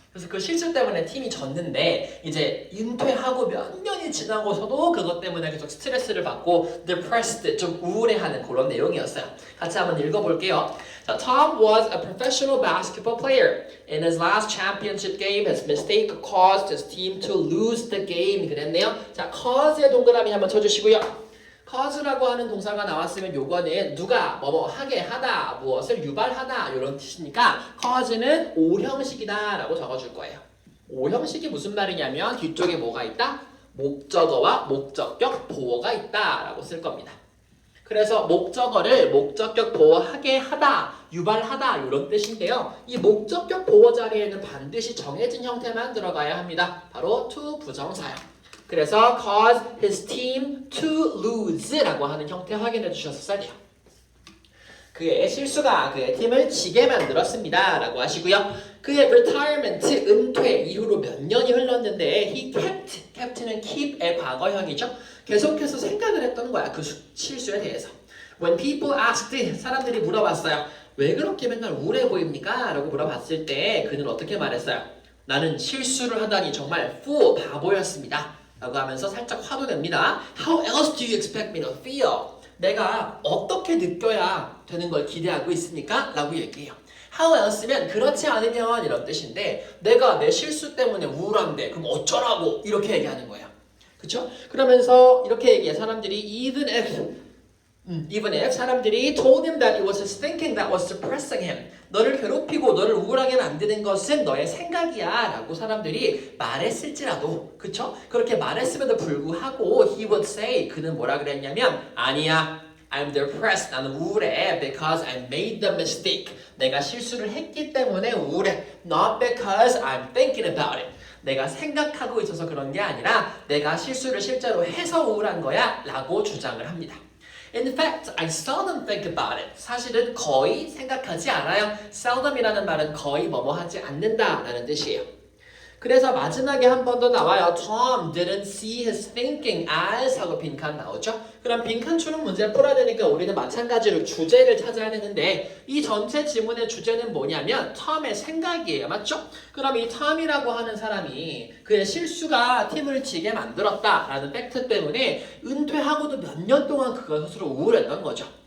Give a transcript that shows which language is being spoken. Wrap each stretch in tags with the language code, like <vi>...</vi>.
<ko>그래서 그 실수 때문에 팀이 졌는데 이제 은퇴하고 몇 년이 지나고서도 그것 때문에 계속 스트레스를 받고 depressed, 좀 우울해하는 그런 내용이었어요. 같이 한번 읽어볼게요.</ko> <en>자, Tom was a professional basketball player. In his last championship game, his mistake caused his team to lose the game.</en> <ko>그랬네요. 자, cause의 동그라미 한번 쳐주시고요. cause라고 하는 동사가 나왔으면 요거는 누가 뭐뭐 하게 하다, 무엇을 유발하다 이런 뜻이니까 cause는 오형식이다 라고 적어줄 거예요. 오형식이 무슨 말이냐면 뒤쪽에 뭐가 있다? 목적어와 목적격 보어가 있다 라고 쓸 겁니다. 그래서 목적어를 목적격 보어하게 하다, 유발하다 이런 뜻인데요. 이 목적격 보어 자리에는 반드시 정해진 형태만 들어가야 합니다. 바로 to 부정사요. 그래서</ko> <en>cause his team to lose</en> <ko>라고 하는 형태 확인해 주셨어야 돼요. 그의 실수가 그의 팀을 지게 만들었습니다 라고 하시고요. 그의 retirement, 은퇴 이후로 몇 년이 흘렀는데</ko> <en>he kept</en> <ko>는 keep의 과거형이죠. 계속해서 생각을 했던 거야. 그 실수에 대해서.</ko> <en>When people asked,</en> <ko>사람들이 물어봤어요. 왜 그렇게 맨날 우울해 보입니까? 라고 물어봤을 때 그는 어떻게 말했어요? 나는 실수를 하다니 정말 fool, 바보였습니다. 라고 하면서 살짝 화도 냅니다.</ko> <en>How else do you expect me to feel?</en> <ko>내가 어떻게 느껴야 되는 걸 기대하고 있습니까? 라고 얘기해요. How else면 그렇지 않으면 이런 뜻인데 내가 내 실수 때문에 우울한데 그럼 어쩌라고 이렇게 얘기하는 거예요. 그쵸? 그러면서 이렇게 얘기해. 사람들이</ko> <en>even if 사람들이 told him that it was his thinking that was depressing him.</en> <ko>너를 괴롭히고 너를 우울하게 만드는 것은 너의 생각이야 라고 사람들이 말했을지라도, 그쵸? 그렇게 말했음에도 불구하고</ko> <en>he would say,</en> <ko>그는 뭐라 그랬냐면 아니야,</ko> <en>I'm depressed,</en> <ko>나는 우울해</ko> <en>because I made the mistake.</en> <ko>내가 실수를 했기 때문에 우울해.</ko> <en>Not because I'm thinking about it.</en> <ko>내가 생각하고 있어서 그런 게 아니라 내가 실수를 실제로 해서 우울한 거야 라고 주장을 합니다.</ko> <en>In fact, I seldom think about it.</en> <ko>사실은 거의 생각하지 않아요. seldom이라는 말은 거의 뭐뭐 하지 않는다 라는 뜻이에요. 그래서 마지막에 한 번 더 나와요.</ko> <en>Tom didn't see his thinking as</en> <ko>하고 빈칸 나오죠. 그럼 빈칸 추론 문제를 풀어야 되니까 우리는 마찬가지로 주제를 찾아야 되는데 이 전체 지문의 주제는 뭐냐면 Tom의 생각이에요. 맞죠? 그럼 이 Tom이라고 하는 사람이 그의 실수가 팀을 지게 만들었다라는 팩트 때문에 은퇴하고도 몇 년 동안 그가 스스로 우울했던 거죠.</ko>